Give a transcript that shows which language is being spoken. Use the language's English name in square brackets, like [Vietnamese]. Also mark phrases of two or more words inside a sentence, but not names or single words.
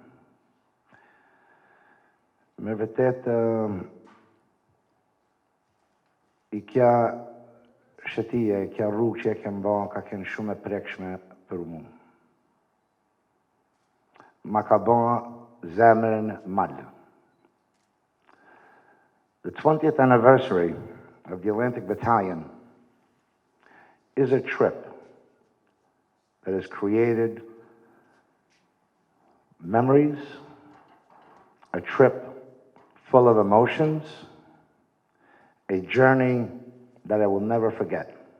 [Albanian] Me vërtet, i kja shëtia, i kja rrugë që e kem ba, ka kënë shumë e prekshme për mu. Ma ka ba zemrën mal. [English] The 20th anniversary of the Atlantic Battalion is a trip that has created memories, a trip full of emotions, a journey that I will never forget.